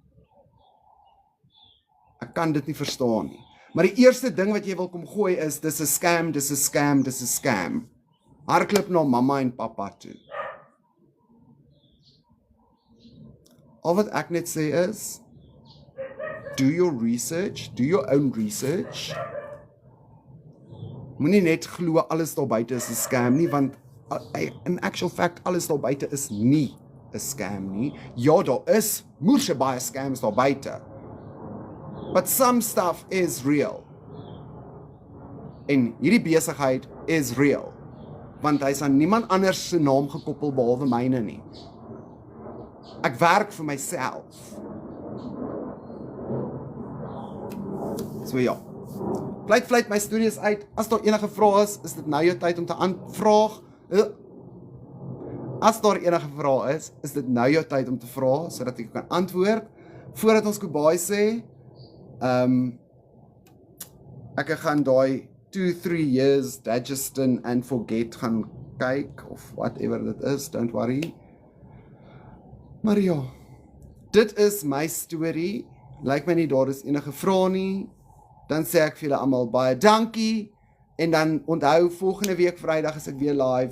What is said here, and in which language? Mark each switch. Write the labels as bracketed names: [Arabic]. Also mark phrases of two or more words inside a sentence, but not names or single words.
[Afrikaans] Ek kan dit nie verstaan nie. Maar die eerste ding wat jy wil kom gooi is, dis 'n scam, dis 'n scam, dis 'n scam. Hardloop na mamma en pappa toe. Al wat ek net sê is, [English] do your research, do your own research. [Afrikaans] Moenie net glo alles daar buite is 'n scam nie, want [English] in actual fact, [Afrikaans] alles daar buite is nie 'n scam nie. Ja, daar is moeë baie scams daar buite. [English] But some stuff is real. [Afrikaans] En hierdie besigheid is real. Want hy is aan niemand anders se naam gekoppel behalwe myne nie. Ek werk vir myself. So ja. Vleit my stories uit. As daar enige vrae is dit nou jou tyd om te aanvraag. As daar enige vrae is dit nou jou tyd om te vra, sodat ek kan antwoord. Voordat ons goodbye sê, ek gaan daai [English] 2-3 years digestion and forget [Afrikaans] gaan kyk, of whatever dit is, [English] don't worry. [Afrikaans] Maar ja, dit is my story. Lyk my nie daar is enige vrae nie. Dan sê ek vir julle almal baie dankie. En dan onthou, volgende week Vrydag is ek weer live.